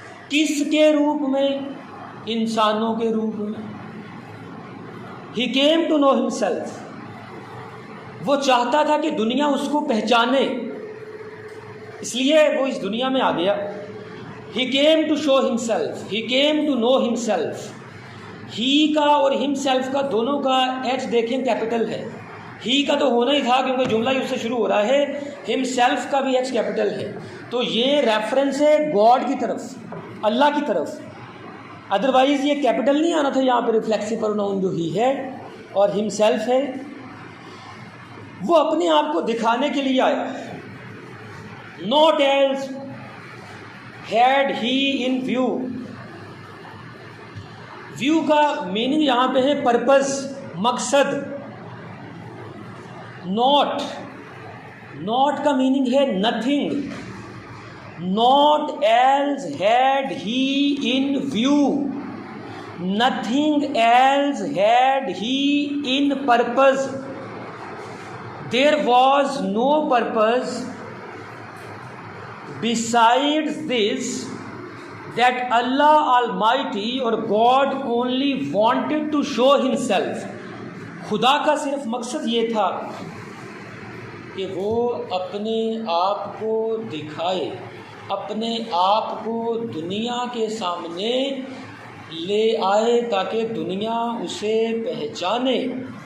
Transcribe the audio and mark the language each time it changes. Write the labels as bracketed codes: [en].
[hi] किसके रूप में? इंसानों के रूप में। [en] He came to know himself। [hi] वो चाहता था कि दुनिया उसको पहचाने, इसलिए वो इस दुनिया में आ गया। [en] He came to show himself, he came to know himself। [hi] ही का और himself का दोनों का एच देखें कैपिटल है। ही का तो होना ही था क्योंकि जुमला ही उससे शुरू हो रहा है, himself का भी एच कैपिटल है। तो ये रेफरेंस है गॉड की तरफ, अल्लाह की तरफ। अदरवाइज़ ये कैपिटल नहीं आना था यहाँ पर। रिफ्लेक्सिव प्रोनाउन जो ही है और हिमसेल्फ है, वो अपने आप को दिखाने के लिए आया। [en] Not else had he in view. [hi] View का मीनिंग यहाँ पे है पर्पस, मकसद। नॉट, नॉट का मीनिंग है nothing. [en] Not else had he in view, nothing else had he in purpose, there was no purpose besides this that Allah Almighty और God only wanted to show Himself. [hi] खुदा का सिर्फ मकसद ये था कि वो अपने आप को दिखाए, अपने आप को दुनिया के सामने ले आए ताकि दुनिया उसे पहचाने.